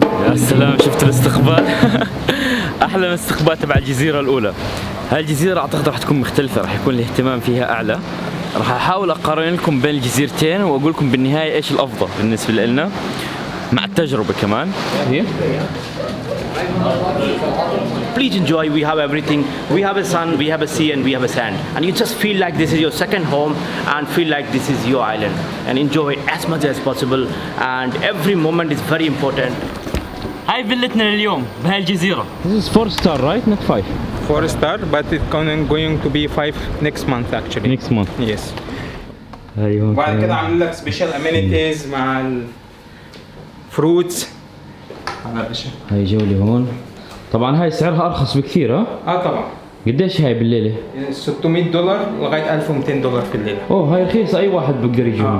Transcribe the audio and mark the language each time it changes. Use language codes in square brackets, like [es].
[ar] يا سلام شفت الاستقبال. احلى من الاستقبال تبع الجزيره الاولى. هاي الجزيره اعتقد راح تكون مختلفه، راح يكون الاهتمام فيها اعلى. راح احاول اقارن لكم بين الجزيرتين واقول لكم بالنهايه ايش الافضل بالنسبه لنا مع التجربه كمان. [en] Please enjoy. We have everything. We have a sun, we have a sea, and we have a sand. And you just feel like this is your second home and feel like this is your island. And enjoy it as much as possible. And every moment is very important. [ar] هاي فيلتنا لليوم بهاي الجزيرة. [en] This is 4 star right? Not 5. 4 star, but it's going to be 5 next month actually. Next month. Yes. [ar] ايوه. وبعد كده عاملين لك سبيشال امينيتيز مع الفروتس. هاي جولة هون. طبعا هاي سعرها ارخص بكثير طبعا. قديش هاي بالليلة؟ $600 لغاية $1,200 في الليلة. هاي رخيصة، اي واحد بيقدر يجي.